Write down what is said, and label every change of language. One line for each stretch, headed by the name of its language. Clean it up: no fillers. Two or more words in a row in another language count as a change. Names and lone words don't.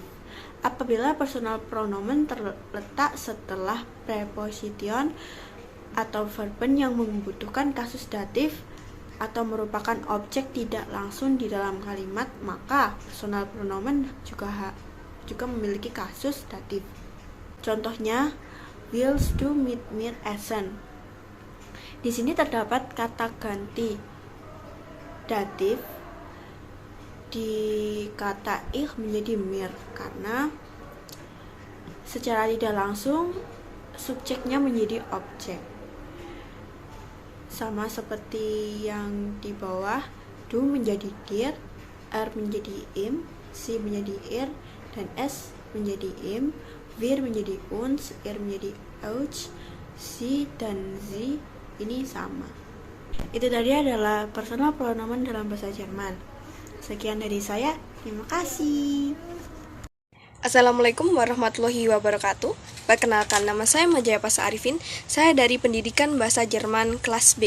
Indonesian: Apabila
German: personal pronomen
Indonesian: terletak setelah preposition atau verben yang membutuhkan kasus datif atau merupakan objek tidak langsung di dalam kalimat, maka
German: personal pronomen
Indonesian: juga memiliki kasus datif. Contohnya,
German: willst du mit mir essen?
Indonesian: Di sini terdapat kata ganti datif di kata ich menjadi mir karena secara tidak langsung subjeknya menjadi objek. Sama seperti yang di bawah, du menjadi dir, er menjadi im, sie menjadi ir, dan s menjadi im, wir menjadi uns, ir menjadi euch, sie dan sie ini sama. Itu tadi adalah
German: personal pronomen
Indonesian: dalam bahasa Jerman. Sekian dari saya, terima kasih.
Arabic: السلام عليكم ورحمة الله وبركاته.
Indonesian: Perkenalkan, nama saya Majaya Pasa Arifin. Saya dari Pendidikan Bahasa Jerman kelas B.